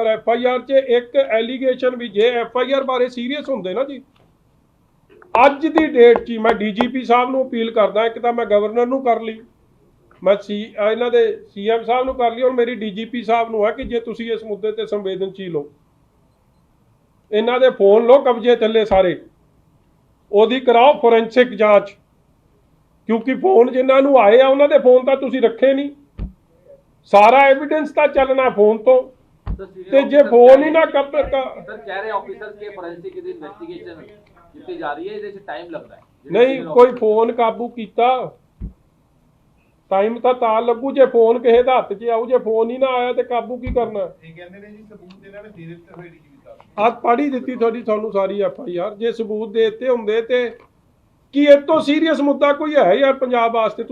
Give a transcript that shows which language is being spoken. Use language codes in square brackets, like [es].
[pa] ਔਰ FIR 'ਚ ਇੱਕ ਐਲੀਗੇਸ਼ਨ ਵੀ, ਜੇ FIR ਬਾਰੇ ਸੀਰੀਅਸ ਹੁੰਦੇ ਨਾ ਜੀ, ਅੱਜ ਦੀ ਡੇਟ 'ਚ ਮੈਂ DGP ਸਾਹਿਬ ਨੂੰ ਅਪੀਲ ਕਰਦਾ, ਇੱਕ ਤਾਂ ਮੈਂ ਗਵਰਨਰ ਨੂੰ ਕਰ ਲਈ, ਮੈਂ ਇਹਨਾਂ ਦੇ CM ਸਾਹਿਬ ਨੂੰ ਕਰ ਲਈ, ਔਰ ਮੇਰੀ DGP ਸਾਹਿਬ ਨੂੰ ਹੈ ਕਿ ਜੇ ਤੁਸੀਂ ਇਸ ਮੁੱਦੇ ਤੇ ਸੰਵੇਦਨਸ਼ੀਲ ਹੋ ਇਹਨਾਂ ਦੇ ਫੋਨ ਲਓ ਕਬਜ਼ੇ ਥੱਲੇ ਸਾਰੇ, ਉਹਦੀ ਕਰਾਓ ਫੋਰੈਂਸਿਕ ਜਾਂਚ, ਕਿਉਂਕਿ ਫੋਨ ਜਿਨ੍ਹਾਂ ਨੂੰ ਆਏ ਆ ਉਹਨਾਂ ਦੇ ਫੋਨ ਤਾਂ ਤੁਸੀਂ ਰੱਖੇ ਨਹੀਂ, ਸਾਰਾ ਐਵੀਡੈਂਸ ਤਾਂ ਚੱਲਣਾ ਫੋਨ ਤੋਂ। ਤੇ ਜੇ ਫੋਨ ਹੀ ਨਾ [hi] ਸਰ कह रहे ऑफिसर्स के फोरेंसिक की इन्वेस्टिगेशन की जा रही है, [pa] ਇਹਦੇ 'ਚ ਟਾਈਮ ਲੱਗਦਾ ਹੈ। ਨਹੀਂ ਕੋਈ ਫੋਨ ਕਾਬੂ ਕੀਤਾ, ਟਾਈਮ ਤਾਂ ਲੱਗੂ ਜੇ ਫੋਨ ਕਿਸੇ ਦਾ ਹੱਥ 'ਚ ਆਊ, ਜੇ ਫੋਨ ਹੀ ਨਾ ਆਇਆ ਤੇ ਕਾਬੂ ਕੀ ਕਰਨਾ। ਇਹ ਕਹਿੰਦੇ ਨੇ ਜੀ ਸਬੂਤ ਇਹਨਾਂ ਨੇ ਦੇ ਦਿੱਤੇ ਹੋਏ ਡੀਜੀਪੀ ਸਾਹਿਬ। ਅੱਜ ਪੜ੍ਹ ਹੀ ਦਿੱਤੀ ਤੁਹਾਨੂੰ ਸਾਰੀ FIR, ਜੇ ਸਬੂਤ ਦੇ ਦਿੱਤੇ ਹੁੰਦੇ ਤੇ ਕੀ ਇਹ ਤੋਂ ਸੀਰੀਅਸ ਮੁੱਦਾ ਕੋਈ ਹੈ ਯਾਰ ਪੰਜਾਬ ਵਾਸਤੇ?